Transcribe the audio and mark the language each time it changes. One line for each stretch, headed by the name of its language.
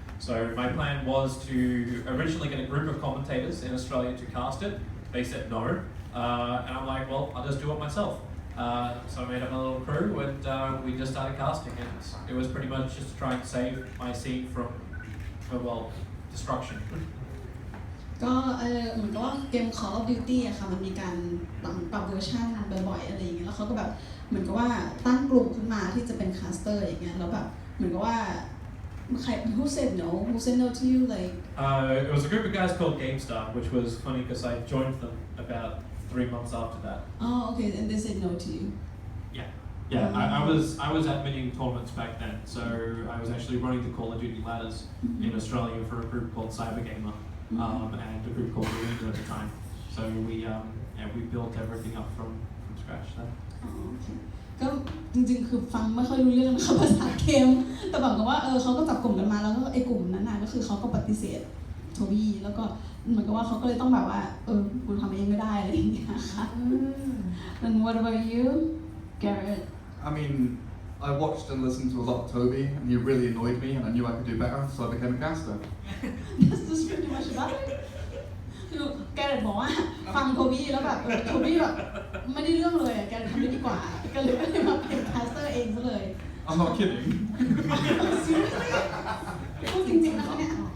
English: So my plan was to originally get a group of commentators in Australia to cast it. They said no, and I'm like, well, I'll just do it myself. So I made up a little crew, and we just started casting, and it was pretty much just to try and save my scene from, well, destruction.
Thai: ก็เหมือนกับว่าเกม Call of Duty อะค่ะมันมีการปรับเวอร์ชันบ่อยๆอะไรอย่างเงี้ยแล้วเขาก็แบบเหมือนกับว่าตั้งกลุ่มขึ้นมาที่จะเป็นคาสเตอร์อย่างเงี้ยแล้วแบบเหมือนกับว่าใคร
English: who said no to you like it was a group of guys called GameStar, which was funny because I joined them about 3 months after that. oh okay and they said no to you Yeah. Yeah, I was admitting tournaments back then, so I was actually running the Call of Duty ladders in Australia for a group called Cybergamer and a group called Arena at the time. So we built everything up from scratch then.
Thai: อ๋อโอเคก็จริงๆคือฟังไม่ค่อยรู้เรื่องนะคะภาษาเกมแต่บอกกันว่าเขาก็จับกลุ่มกันมาแล้วก็ไอ้กลุ่มนั้นน่ะก็คือเขาก็ปฏิเสธโทบี้แล้วก็เหมือนกับว่าเขาก็เลยต้องแบบว่ากูทำเองไม่ได้อะไรอย่างเงี้ยค่ะ
English: And what about you, Gareth? I mean, I watched and listened to a lot of Toby, and he really annoyed me, and I knew I could do better, so I became a caster. That's just pretty much about it.
Thai: คือแกเรตบอกว่าฟังโทบี้แล้วแบบโทบี้แบบไม่ได้เรื่องเลยแกเรตทำได้ดีกว่าก็เลยมาเป็นแคสเตอร์เองซะเลย
English: I'm not kidding.
Thai: พูดจริงๆนะคะเนี่ย